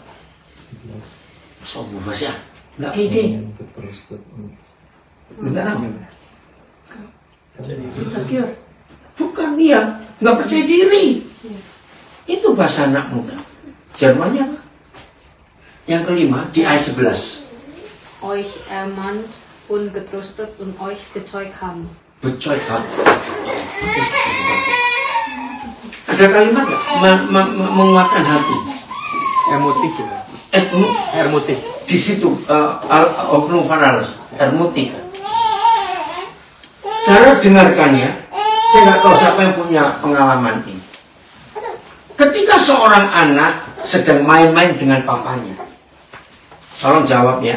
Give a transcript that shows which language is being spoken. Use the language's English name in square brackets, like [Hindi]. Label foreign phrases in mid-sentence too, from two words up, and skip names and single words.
[Indonesian] Sombong bahasa. Gak pede. Lu gak tahu? Insecure. Bukan dia. Gak percaya diri. Itu bahasa anak muda. Jermannya apa? Yang kelima di ayat 11. [German] Euch ermahnt und getröstet und euch bezeugt haben. Bezeugt haben. [Indonesian] Ada kalimat nggak? Menguatkan hati. Ermutig. Ermutig. Di situ Ovnum Fanalas. Ermutig. Saudara dengarkan ya. Saya nggak tahu siapa yang punya pengalaman ini. Ketika seorang anak sedang main-main dengan papanya, tolong jawab ya.